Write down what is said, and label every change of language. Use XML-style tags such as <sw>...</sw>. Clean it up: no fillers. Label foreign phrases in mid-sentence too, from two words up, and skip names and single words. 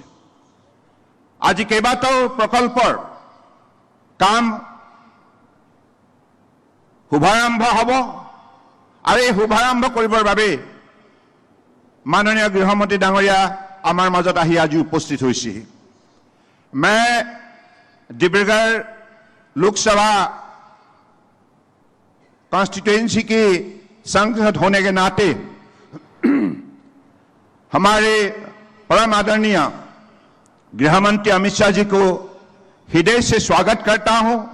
<as>আজি কেইবাটাও প্ৰকল্পৰ কাম শুভাৰম্ভ হ'ব আৰু এই শুভাৰম্ভ কৰিবৰ বাবে মাননীয় গৃহমন্ত্ৰী ডাঙৰীয়া আমাৰ মাজত আহি আজি উপস্থিত হৈছে।</as> <hi>मैं डिब्रूगढ़ लोकसभा कॉन्स्टिट्यूएंसी की सांसद होने के नाते हमारे परम आदरणीय गृहमंत्री अमित शाह जी को हृदय से स्वागत करता हूं।</hi>